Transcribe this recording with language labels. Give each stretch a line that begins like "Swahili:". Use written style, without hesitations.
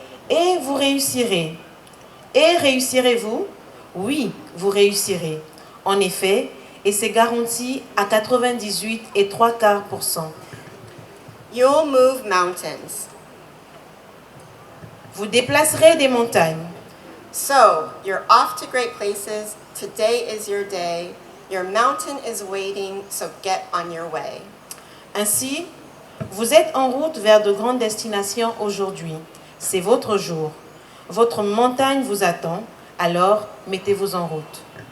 French: Et vous réussirez. Et réussirez-vous? Oui, vous réussirez. En effet, et c'est garanti à 98 et 3/4%.
English: You'll move mountains.
French: Vous déplacerez des montagnes.
English: So, you're off to great places. Today is your day. Your mountain is waiting, so get on your way.
French: Ainsi, vous êtes en route vers de grandes destinations aujourd'hui. C'est votre jour. Votre montagne vous attend, alors mettez-vous en route.